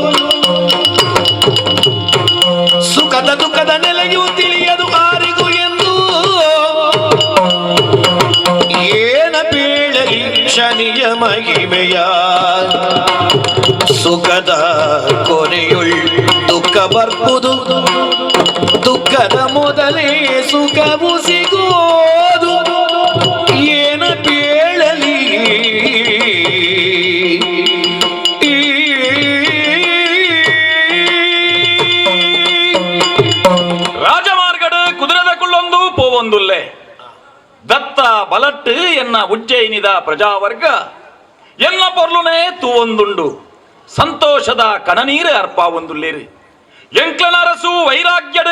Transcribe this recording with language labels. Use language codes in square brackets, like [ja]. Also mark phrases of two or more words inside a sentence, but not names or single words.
[kn] ಸುಖದ ದುಃಖದ ನೆಲೆಯೂ ತಿಳಿಯದು ಆರಿಗೂ ಎಂದು ಏನ ಬೀಳಲಿ ಶನಿಯ ಮಹಿಮೆಯ ಸುಖದ ಕೊನೆಯುಳ್ ದುಃಖ ಬರ್ಪುದು ದುಃಖದ ಮೊದಲೇ ಸುಖವು ಸಿಗೋದು ಏನ ಬೀಳಲಿ [tcy] ರಾಜಮಾರ್ಗಡ್ ಕುದುರೆದ ಕುಳ್ಳೊಂದು ಪೋವೊಂದುಲ್ಲೆ ದತ್ತ ಬಲಟ್ಟು ಎನ್ನ ಉಜ್ಜಯಿನಿದ ಪ್ರಜಾವರ್ಗ ಎನ್ನ ಪೊರ್ಲುನೇ ತೂವೊಂದುಂಡು ಸಂತೋಷದ ಕಣನೀರು ಅರ್ಪ ಒಂದುಲ್ಲೇರು ಎಂಕ್ಲನರಸು ವೈರಾಗ್ಯಡ್